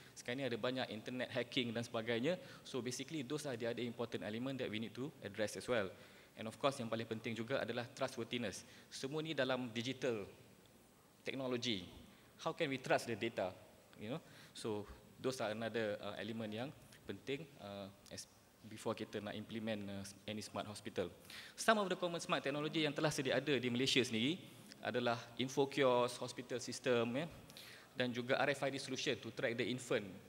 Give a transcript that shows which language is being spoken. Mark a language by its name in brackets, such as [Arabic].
[Malay] Sekarang ni ada banyak [English] internet hacking [Malay] dan sebagainya. [English] So basically those are the other important element that we need to address as well. And of course [Malay] yang paling penting juga adalah trustworthiness. Semua ni dalam [English] digital technology. How can we trust the data? You know? So those are another element [Malay] yang penting [English] before [Malay] kita nak [English] implement any smart hospital. Some of the common smart technology [Malay] yang telah sedia ada di Malaysia sendiri adalah [English] info kiosk, hospital system, ya, [Malay] dan juga [English] RFID solution to track the infant.